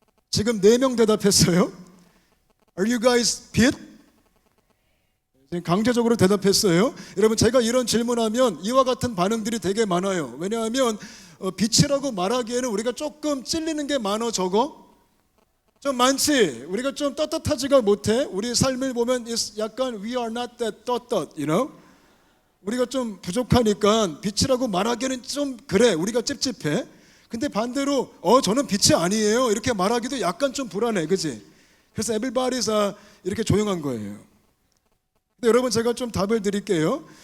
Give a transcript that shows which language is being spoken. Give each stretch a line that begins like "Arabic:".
Korean: 지금 4명 대답했어요.
English: Are you guys
Korean: 빛? 강제적으로 대답했어요. 여러분, 제가 이런 질문하면 이와 같은 반응들이 되게 많아요. 왜냐하면 빛이라고 말하기에는 우리가 조금 찔리는 게 많어. 적어? 좀 많지? 우리가 좀 떳떳하지가 못해. 우리 삶을 보면 약간
English: we are not that 떳떳, you know?
Korean: 우리가 좀 부족하니까 빛이라고 말하기에는 좀 그래, 우리가 찝찝해. 근데 반대로 저는 빛이 아니에요 이렇게 말하기도 약간 좀 불안해. 그치? 그래서 everybody's 이렇게 조용한 거예요. 근데 여러분, 제가 좀 답을 드릴게요.